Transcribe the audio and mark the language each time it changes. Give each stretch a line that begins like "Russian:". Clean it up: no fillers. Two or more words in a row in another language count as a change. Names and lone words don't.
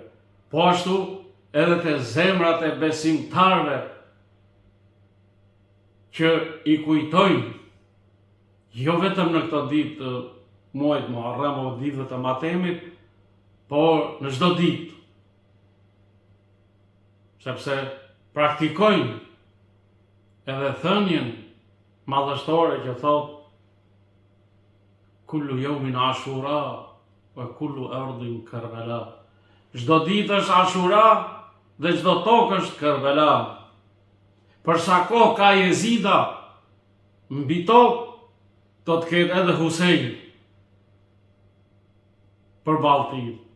Albanian: Po ashtu edhe te zemrat e besimtarëve që i kujtojnë jo vetëm në këtë ditë të muajit Muharram o ditëve të Matemit, por në çdo ditë. Sepse praktikojnë edhe thënien madhështore që thot
Arabic: كل يوم عاشوراء وكل أرض كربلاء.
Albanian: Çdo ditë është Ashura dhe çdo tokë është Kerbela. Për sa kohë ka Jezida mbi tokë, do të ketë edhe Husejni përballë tij.